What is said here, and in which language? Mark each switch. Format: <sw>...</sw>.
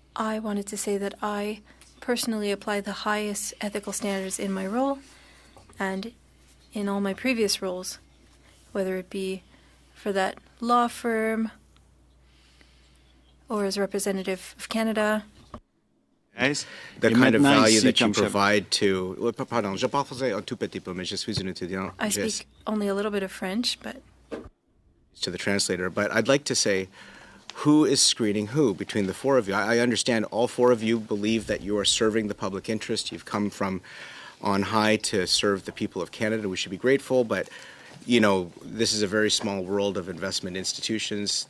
<en>I wanted to say that I personally apply the highest ethical standards in my role and in all my previous roles, whether it be for that law firm or as representative of Canada. The kind of value that you provide to...</en> <fr>Pardon, je parle français un tout petit peu, mais je suis un étudiant.</fr> <en>I speak only a little bit of French, but... To the translator, but I'd like to say, who is screening who between the four of you? I understand all four of you believe that you are serving the public interest. You've come from on high to serve the people of Canada. We should be grateful, but this is a very small world of investment institutions.</en>